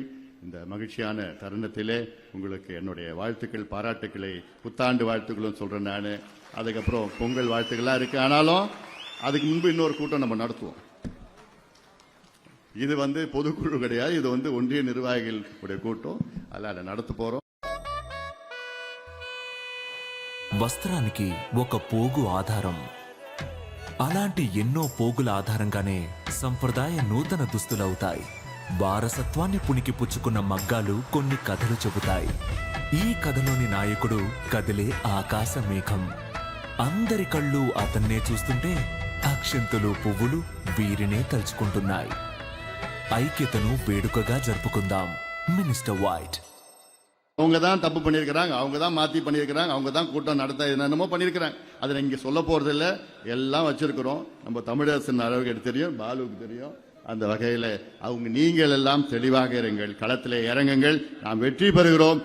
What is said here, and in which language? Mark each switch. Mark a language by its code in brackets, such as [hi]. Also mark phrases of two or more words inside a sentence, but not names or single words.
[ta] இந்த மகிழ்ச்சியான தருணத்திலே உங்களுக்கு என்னுடைய வாழ்த்துக்கள், பாராட்டுக்களை, புத்தாண்டு வாழ்த்துக்களும் சொல்றேன் நான். அதுக்கப்புறம் பொங்கல் வாழ்த்துக்கள்லாம் இருக்கு. ஆனாலும் அதுக்கு முன்பு இன்னொரு கூட்டம் நம்ம நடத்துவோம். இது பொதுக்குழு கிடையாது, இது ஒன்றிய நிர்வாகிகள் உடைய கூட்டம். அதில் நடத்த போறோம். [te] వస్త్రానికి ఒక పోగు ఆధారం. అలాంటి ఎన్నో పోగుల ఆధారంగానే సంప్రదాయ నూతన దుస్తులవుతాయి. వారసత్వాన్ని పుణికి పుచ్చుకున్న మగ్గాలు కొన్ని కథలు చెబుతాయి. ఈ కథలోని నాయకుడు కదిలే ఆకాశ మేఘం. అందరి కళ్ళు అతన్నే చూస్తుంటే అక్షంతులు, పువ్వులు వీరినే తలుచుకుంటున్నాయి. ఐక్యతను వేడుకగా జరుపుకుందాం. [en] Minister white. [ta] அவங்க தான் தப்பு பண்ணியிருக்கிறாங்க, அவங்க தான் மாத்தி பண்ணியிருக்கிறாங்க, அவங்க தான் கூட்டம் நடத்த என்னென்னமோ பண்ணியிருக்கிறாங்க. அதை இங்க சொல்ல போறது இல்லை, எல்லாம் வச்சிருக்கிறோம். நம்ம தமிழரசன் அளவுக்கு தெரியும், பாலுவுக்கு தெரியும். அந்த வகையில நீங்கள் எல்லாம் தெளிவாக இருங்கள், களத்திலே இறங்குங்கள். நாம் வெற்றி பெறுகிறோம்.